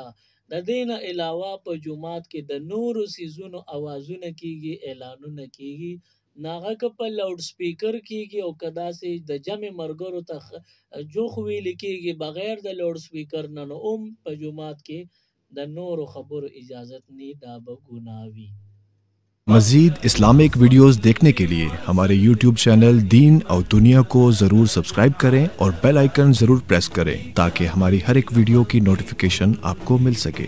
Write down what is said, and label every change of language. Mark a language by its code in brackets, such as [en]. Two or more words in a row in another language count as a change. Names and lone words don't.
[ps] د دې نه علاوه په جومات کې د نورو څیزونو اوازونه کېږي اعلانونه کېږي نو هغه که په لاؤډ سپیکر کېږي او که داسې د جمع ملګرو ته جوخ ویلې کېږي بغیر د لاؤډ سپیکر نه نو هم په جومات کې د نورو خبرو اجازت نہیں دا به گناہ وی. [ur] مزید اسلامک ویڈیوز دیکھنے کے لیے ہمارے YouTube چینل دین اور دنیا کو ضرور سبسکرائب کریں اور [en] bell icon [ur] ضرور پریس کریں تاکہ ہماری ہر ایک ویڈیو کی نوٹیفکیشن آپ کو مل سکے.